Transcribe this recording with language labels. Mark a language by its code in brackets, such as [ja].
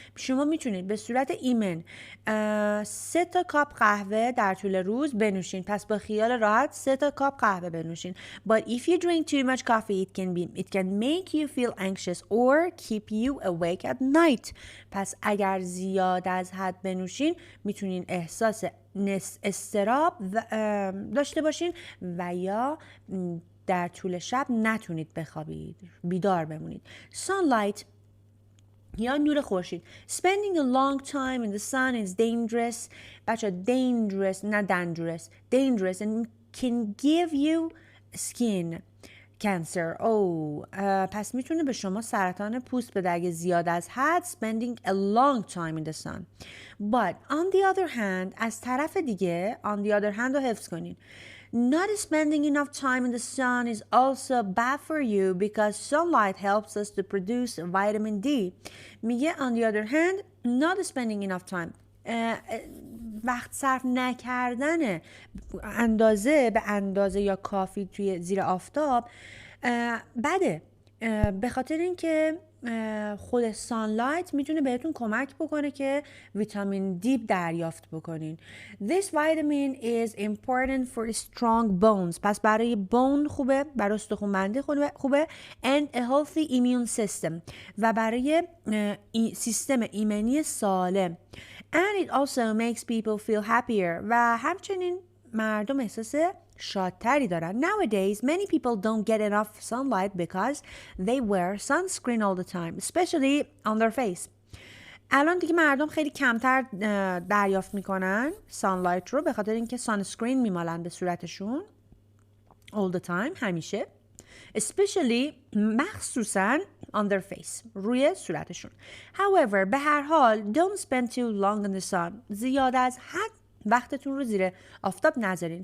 [fa] شما میتونید به صورت ایمن 3 تا کاپ قهوه در طول روز بنوشین. پس با خیال راحت 3 تا کاپ قهوه بنوشین. [en] but if you drink too much coffee it can make you feel anxious or keep you awake at night. [fa] پس اگر زیاد از حد بنوشین میتونین احساس اضطراب داشته باشین و یا در طول شب نتونید بخوابید، بیدار بمونید. sunlight یا نور خورشید. [en] spending a long time in the sun is dangerous. [fa] بچه [en] dangerous [fa] نه [en] dangerous and can give you skin cancer. [fa] پس میتونه به شما سرطان پوست بده اگه زیاد از حد [en] spending a long time in the sun. but on the other hand [fa] از طرف دیگه [en] on the other hand [fa] رو حفظ کنین. [en] not spending enough time in the sun is also bad for you because sunlight helps us to produce vitamin D. [fa] میگه [en] on the other hand not spending enough time [fa] وقت صرف نکردن به اندازه یا کافی توی زیر آفتاب بده. به خاطر اینکه خود سانلایت میتونه بهتون کمک بکنه که ویتامین دی دریافت بکنین. [en] This vitamin is important for strong bones. [fa] پس برای بون خوبه، برای استخوان‌بندی خوبه [en] and a healthy immune system [fa] و برای سیستم ایمنی سالم. [en] And it also makes people feel happier [fa] و همچنین مردم احساس شادتری دارن. [en] Nowadays, many people don't get enough sunlight because they wear sunscreen all the time, especially on their face. [fa] الان دیگه مردم خیلی کمتر دریافت میکنن sunlight رو به خاطر اینکه sunscreen میمالن به صورتشون [en] all the time [fa] همیشه. [en] especially [fa] مخصوصاً [en] on their face [fa] روی صورتشون. [en] However, [fa] به هر حال [en] don't spend too long in the sun. [fa] زیاد از حد وقتتون رو زیر آفتاب نذارین.